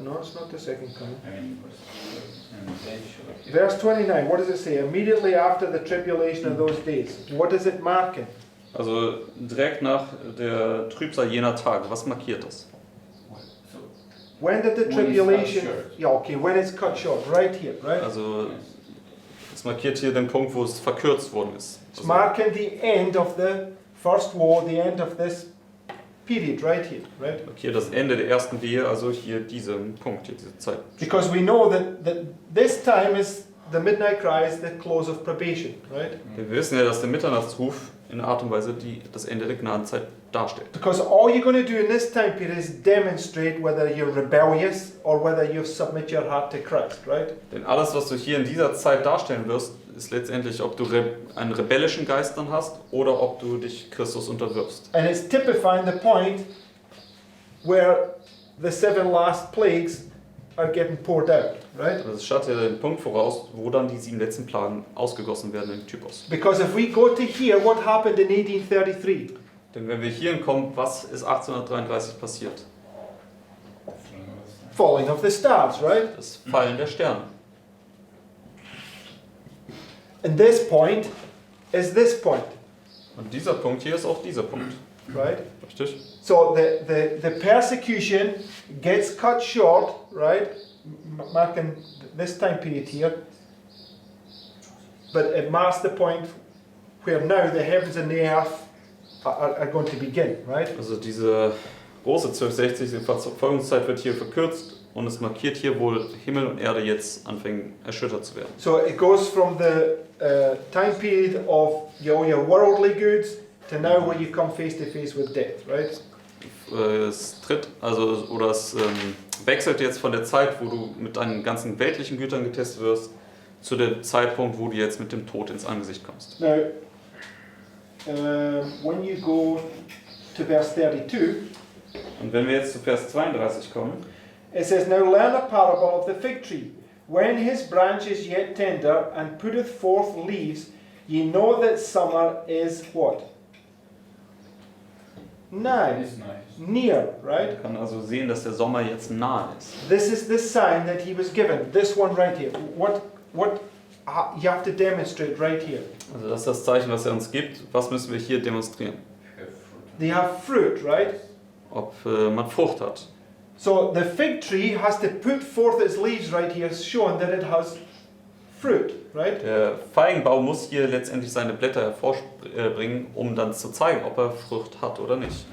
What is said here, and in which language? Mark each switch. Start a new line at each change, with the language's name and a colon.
English: No, it's not the second coming. and then shall Verse 29. What does it say? Immediately after the tribulation of those days. What is it marking?
German: Also direkt nach der Trübsal jener Tage. Was markiert das?
English: So, When did the When it's tribulation? cut short. Yeah. Okay. When it's cut short, right here, right? Also es markiert hier den Punkt, wo es verkürzt worden ist. It's
German: Also,
English: marking the end of the first war, the end of this period, right here, right?
German: markiert das Ende der ersten Wehe, also hier diesen Punkt, hier diese Zeit.
English: Because we know that this time is the midnight cry is the close of probation, right?
German: Wir wissen ja, dass der Mitternachtsruf in einer Art und Weise, die das Ende der Gnadenzeit darstellt.
English: Because all you're going to do in this time period is demonstrate whether you're rebellious or whether you've submit your heart to Christ, right?
German: Denn alles, was du hier in dieser Zeit darstellen wirst, ist letztendlich, ob du einen rebellischen Geist dann hast oder ob du dich Christus unterwirfst.
English: And it's typifying the point where the 7 last plagues are getting poured out, right?
German: Das schaut ja den Punkt voraus, wo dann die 7 letzten Plagen ausgegossen werden im Typus.
English: Because if we go to here, what happened in 1833?
German: Denn wenn wir hierhin kommen, was ist 1833 passiert?
English: Falling of the stars, right?
German: Das Fallen der Sterne.
English: And this point is this point,
German: Und dieser Punkt hier ist auch dieser Punkt.
English: right?
German: Richtig?
English: So the persecution gets cut short, right? Marking this time period here. But it marks the point where now the heavens and the earth are going to begin, right?
German: Also diese große 1260, die Verfolgungszeit wird hier verkürzt und es markiert hier wohl Himmel und Erde jetzt anfangen erschüttert zu werden.
English: So it goes from the time period of your worldly goods to now where you come face to face with death, right?
German: Es tritt, also, oder es wechselt jetzt von der Zeit, wo du mit deinen ganzen weltlichen Gütern getestet wirst, zu dem Zeitpunkt, wo du jetzt mit dem Tod ins Angesicht kommst.
English: Now, when you go to verse 32,
German: Und wenn wir jetzt zu Vers 32 kommen,
English: it says, Now learn a parable of the fig tree. When his branch is yet tender and putteth forth leaves, ye know that summer is what? Nigh, It's nice. near, right?
German: man kann also sehen, dass der Sommer jetzt nahe ist.
English: This is the sign that he was given. This one right here. What you have to demonstrate right here.
German: Also das ist das Zeichen, was er uns gibt. Was müssen wir hier demonstrieren?
English: Have fruit. They have fruit, right?
German: Ob man Frucht hat.
English: So the fig tree has to put forth its leaves right here, showing that it has fruit, right?
German: Der Feigenbaum muss hier letztendlich seine Blätter hervorbringen, um dann zu zeigen, ob er Frucht hat oder nicht.